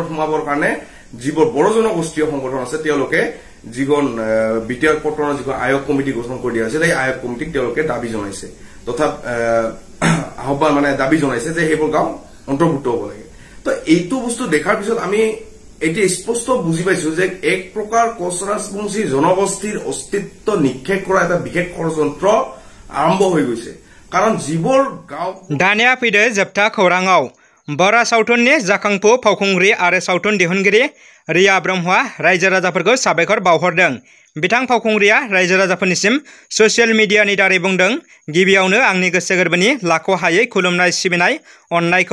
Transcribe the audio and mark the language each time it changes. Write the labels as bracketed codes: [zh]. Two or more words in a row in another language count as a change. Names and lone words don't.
[as] সোমাবৰ কাৰণে যিবোৰ বড়ো জনগোষ্ঠীয় সংগঠন আছে তেওঁলোকে যিখন বিটিআৰ পটনৰ যিখন আয়োগ কমিটি গঠন কৰি দিয়া হৈছে সেই আয়োগ কমিটিক তেওঁলোকে দাবী জনাইছে তথা আহ্বান মানে দাবী জনাইছে যে সেইবোৰ গাঁও অন্তৰ্ভুক্ত হ'ব লাগে তো এইটো বস্তু দেখাৰ পিছত আমি এটি স্পষ্ট বুজি পাইছো যে এক প্ৰকাৰ কোচ ৰাজবংশী জনগোষ্ঠীৰ অস্তিত্ব নিক্ষেপ কৰা এটা বিশেষ ষড়যন্ত্ৰ আৰম্ভ হৈ গৈছে কাৰণ যিবোৰ গাঁও [brx] दानिया फैदो जोबथा खौराङाव बरा सावथुननि जाखांफु फावखुंग्रि आरो सावथुन दिहुनगिरि रिया ब्रह्मआ रायजो राजाफोरखौ साबायखर बावहरदों बिथां फावखुंग्रिया रायजो राजाफोरनिसिम [en] social mediani [brx] दारै बुंदों गिबियावनो आंनि गोसो गोरबोनि लाख'हायै खुलुमनाय सिबिनाय अननायखौ